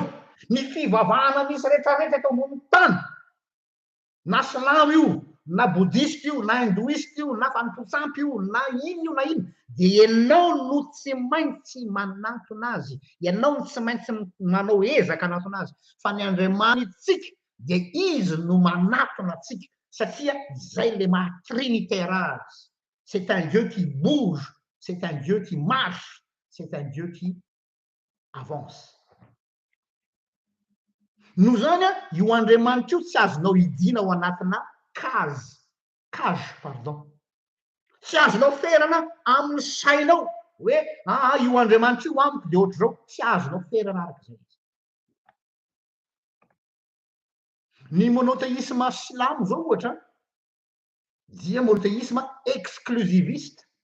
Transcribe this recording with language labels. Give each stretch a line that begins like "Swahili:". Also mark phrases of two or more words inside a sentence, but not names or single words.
Malagasy: Ny fivavahana misy rehetrarehetra eto ambony tany, na silamo io, na bodista io, na hindoista io, na fanontolo-tsampy io, na ino na ino, dia ianao no tsy maintsy manatona azy, ianao no tsy maintsy manao ezaka hanatona azy. Fa ny Andriamanitsika dia izy no manatona atsika satria zay le maha trinitaire azy.
French: C'est un Dieu qui bouge, c'est un Dieu qui marche, c'est un Dieu qui avance.
Malagasy: No zany io Andriamanitra io tsy azonao idina ao anatina
French: cage, pardon.
Malagasy: Tsy azonao ferana amin'ny sainao hoe io Andriamanitra io amiko dia ohatr'izao, tsy azonao ferana arak'izay. Ny monothéisme silamo zao ohatra dia
French: monothéisme exclusiviste.